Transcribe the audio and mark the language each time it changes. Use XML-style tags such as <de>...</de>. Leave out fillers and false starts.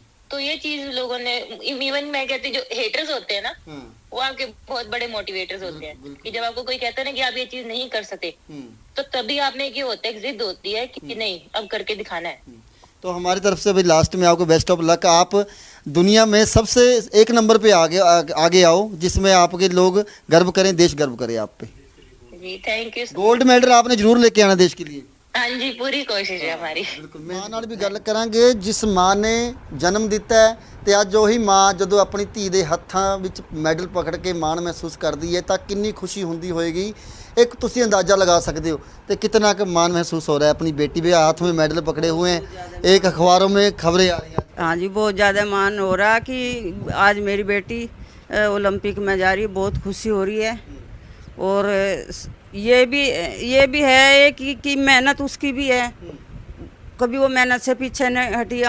<hi>तो ये चीज लोगों ने, इवन मैं कहती जो हेटर्स होते हैं ना वो आपके बहुत बड़े मोटिवेटर्स होते हैं कि जब आपको कोई कहता है ना कि आप ये चीज नहीं कर सकते तो तभी आप में ये होता है, एक जिद होती है कि नहीं अब करके दिखाना है। तो हमारी तरफ से भाई लास्ट में आपको बेस्ट ऑफ लक, आप दुनिया में सबसे एक नंबर पे आगे आओ जिसमें आपके लोग गर्व करें, देश गर्व करे आप पे। जी थैंक यू। गोल्ड मेडल आपने जरूर लेके आना देश के लिए। हाँ जी पूरी कोशिश है हमारी।</hi> <pa>ਮਾਂ ਨਾਲ ਵੀ ਗੱਲ ਕਰਾਂਗੇ ਜਿਸ ਮਾਂ ਨੇ ਜਨਮ ਦਿੱਤਾ ਹੈ ਤੇ ਅੱਜ ਉਹੀ ਮਾਂ ਜਦੋਂ ਆਪਣੀ ਧੀ ਦੇ ਹੱਥਾਂ ਵਿੱਚ ਮੈਡਲ ਪਕੜ ਕੇ ਮਾਣ ਮਹਿਸੂਸ ਕਰਦੀ ਹੈ ਤਾਂ ਕਿੰਨੀ ਖੁਸ਼ੀ ਹੁੰਦੀ ਹੋਏਗੀ, एक ਤੁਸੀਂ</pa> <hi>अंदाज़ा लगा सकते हो तो कितना का मान महसूस हो रहा है। अपनी बेटी भी हाथ में मेडल पकड़े हुए हैं, एक अखबारों में खबरें आ रही हैं। हाँ जी बहुत ज़्यादा मान हो रहा है कि आज मेरी बेटी ओलंपिक में जा रही है, बहुत खुशी हो रही है। और ये भी है कि मेहनत उसकी भी है, कभी वो मेहनत से पीछे नहीं हटी।</hi>